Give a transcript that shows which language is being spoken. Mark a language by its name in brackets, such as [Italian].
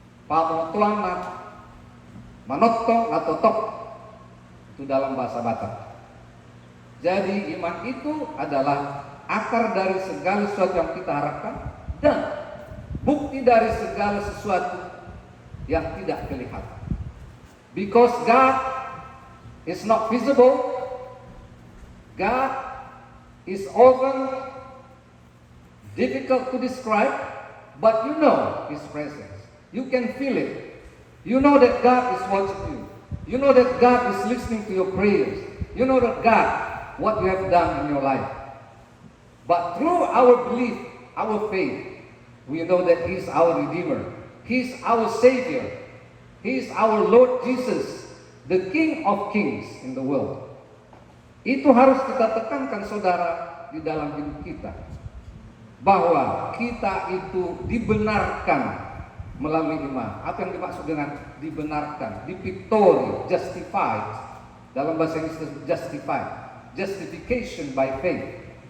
[Indonesian] Pamotuan manotong atau tok, itu dalam bahasa Batak. Jadi iman itu adalah akar dari segala sesuatu yang kita harapkan dan bukti dari segala sesuatu yang tidak kelihatan. [English] Because God is not visible, God is often difficult to describe, but you know His presence. You can feel it. You know that God is watching you. You know that God is listening to your prayers. You know that God, what you have done in your life. But through our belief, our faith, we know that He is our Redeemer. He is our Savior. He is our Lord Jesus, the King of Kings in the world. [Indonesian] Itu harus kita tekankan, saudara, di dalam hidup kita, bahwa kita itu dibenarkan melalui iman. Apa yang dimaksud dengan dibenarkan? Dipiktori, justified. Dalam bahasa Inggris justified, justification by faith.